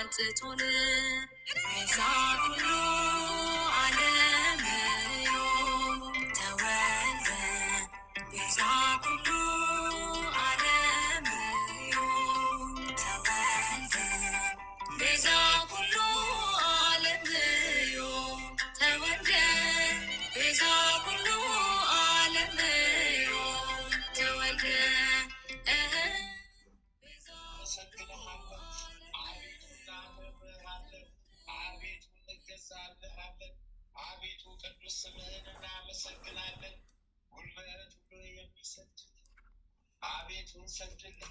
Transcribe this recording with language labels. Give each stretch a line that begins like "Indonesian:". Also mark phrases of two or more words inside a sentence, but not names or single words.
Geez: ትቶን ቤዛ ኩሉ ዓለም እዩ ተወልደ ቤዛ ኩሉ ዓለም እዩ ተወልደ ቤዛ ኩሉ ዓለም እዩ ተወልደ ቤዛ ኩሉ ዓለም እዩ ተወልደ
Amharic: አቤቱ ቅዱስ ስምህን እናመሰግናለን። ጉልበት ሁሉ የሚሰግድ አቤቱ እንሰግድልህ።